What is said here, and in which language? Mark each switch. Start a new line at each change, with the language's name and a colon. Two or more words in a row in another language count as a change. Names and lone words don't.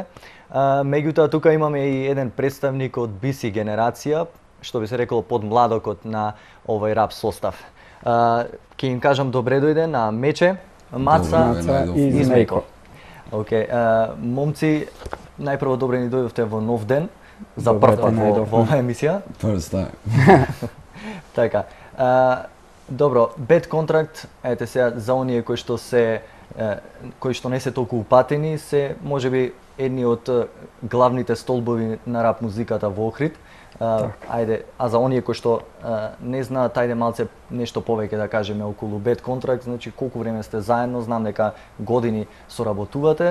Macedonian: Меѓутоа тука имаме и еден представник од BC генерација, што би се рекло под младокот на овој рап состав. Ќе им кажам добре дојде на Мече, Маца и Змејко. Момци, најпрво добре ни дојдовте во Нов ден, за прв пат во оваа емисија.
English: First time.
Macedonian: Така. Добро, Bad Contract, ете сега за оние кои што не се толку упатени, се можеби едни од главните столбови на рап музиката во Охрид. Ајде, а за оние кои што не знаат, ајде малце нешто повеќе да кажеме околу Bad Contract, значи колку време сте заедно, знам дека години соработувате.